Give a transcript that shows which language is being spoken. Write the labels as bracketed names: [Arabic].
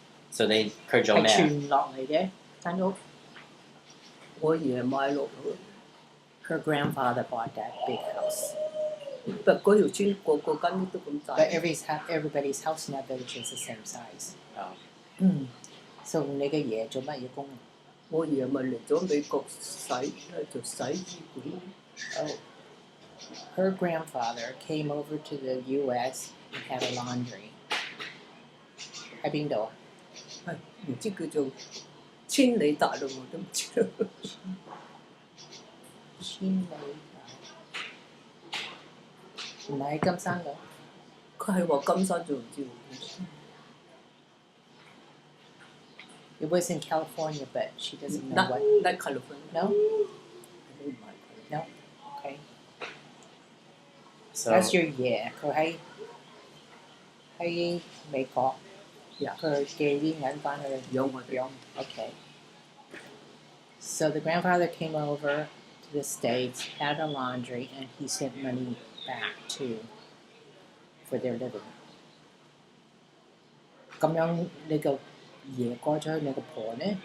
[Cantonese] so 佢做係咩啊？傳落嚟嘅間屋。我爺買落去， [English] Her grandfather bought that big house. [Cantonese] 不過嗰條村個間屋都咁大。 [English] But everybody's house in that village is the same size. Oh. [Cantonese] So 你嘅爺做乜嘢工？我爺咪嚟咗美國做洗衣館。 Oh. [English] Her grandfather came over to the U.S. and had a laundry. [Cantonese] 喺邊度啊？係唔知叫做千里大路我都唔知道。千里唔係喺金山度。佢係話金山做唔知喎。 [English] It was in California, but she doesn't know Not what. California. No? [Cantonese] 唔係。 [English] No? Okay. So That's your [Cantonese] 爺，佢喺美國，佢寄啲銀翻去養我哋。養。 [English] Okay. So the grandfather came over to the States, had a laundry, and he sent money back for their living. [Cantonese] 咁樣你個爺過咗去，你個婆呢？